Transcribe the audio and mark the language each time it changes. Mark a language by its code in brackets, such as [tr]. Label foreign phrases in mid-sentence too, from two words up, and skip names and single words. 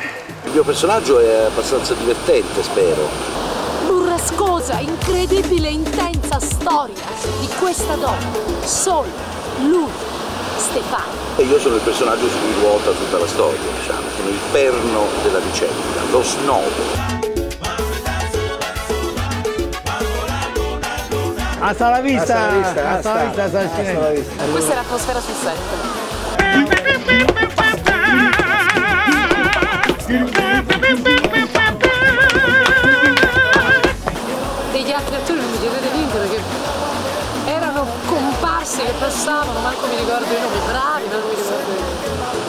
[it] Il mio personaggio è abbastanza divertente, spero. Burrascosa, incredibile, intensa storia di questa donna. Solo lui, Stefano. E io sono il personaggio su cui ruota tutta la storia, diciamo. Sono il perno della vicenda, lo snodo. [es] Hasta la vista! Hasta la vista! [it] Questa è l'atmosfera sul set. Degli altri attori non mi chiedete niente perché erano comparsi che passavano, manco mi ricordo i nomi, bravi, ma non mi ricordo i nomi.